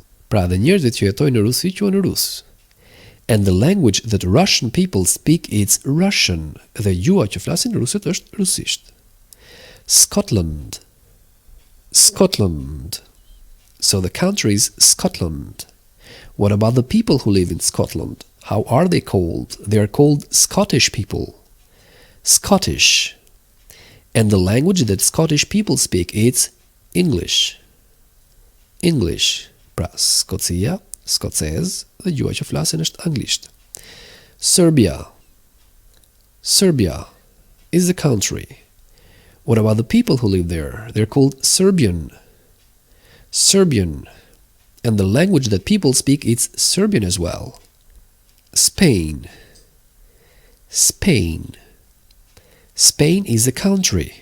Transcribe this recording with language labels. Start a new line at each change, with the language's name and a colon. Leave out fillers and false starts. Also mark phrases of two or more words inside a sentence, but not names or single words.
Albanian: Pra dhe njerëzit që jetojnë në Rusi quhen rus.
English: And the language that Russian people speak, it's Russian.
Albanian: Dhe gjuha që flasin rusët është rusisht.
English: Scotland. Scotland. So the country is Scotland. What about the people who live in Scotland? How are they called? They are called Scottish people. Scottish. And the language that Scottish people speak, it's English. English.
Albanian: Pra, Skocia, skocez, dhe gjuha që flasin është anglisht.
English: Serbia. Serbia is the country. What about the people who live there? They're called Serbian. Serbian. And the language that people speak, it's Serbian as well. Spain. Spain. Spain is a country.